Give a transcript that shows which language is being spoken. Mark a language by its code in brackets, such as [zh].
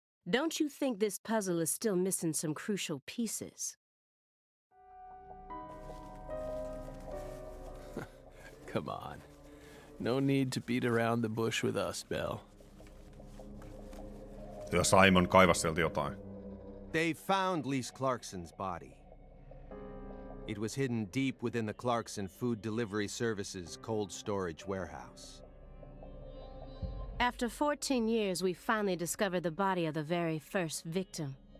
[en] Don't you think this puzzle is still missing some crucial pieces? Come on. No need to beat around the bush with us, Belle. [fi] Ja Simon kaivasi sieltä jotain. [en] They found Lise Clarkson's body. It was hidden deep within the Clarkson Food Delivery Services cold storage warehouse. After 14 years, we finally discovered the body of the very first victim.